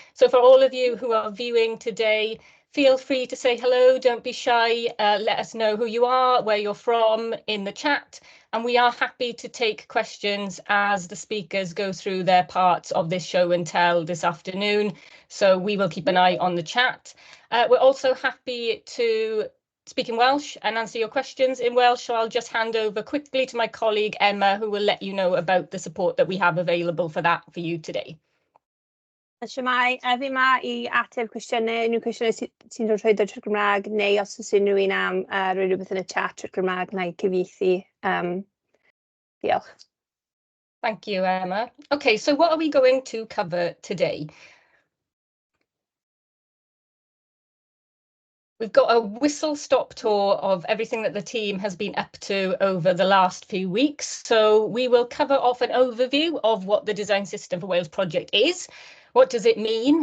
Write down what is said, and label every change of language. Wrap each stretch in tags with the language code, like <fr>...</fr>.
<en>So for all of you who are viewing today, feel free to say hello, don't be shy, let us know who you are, where you're from in the chat, and we are happy to take questions as the speakers go through their parts of this show and tell this afternoon, so we will keep an eye on the chat. We're also happy to speak in Welsh and answer your questions in Welsh, so I'll just hand over quickly to my colleague Emma, who will let you know about the support that we have available for that for you today.</en> <cy>Shwmae, fi yma I ateb cwestiynau, unrhyw cwestiynau sy'n dod trwy trwy'r Gymraeg, neu os oes unrhyw un am rhoi rhywbeth yn y chat trwy'r Gymraeg, na I cyfieithu. Diolch.</cy> <en>Thank you, Emma. Okay, so what are we going to cover today? We've got a whistle-stop tour of everything that the team has been up to over the last few weeks. So we will cover off an overview of what the Design System for Wales project is. What does it mean?</en>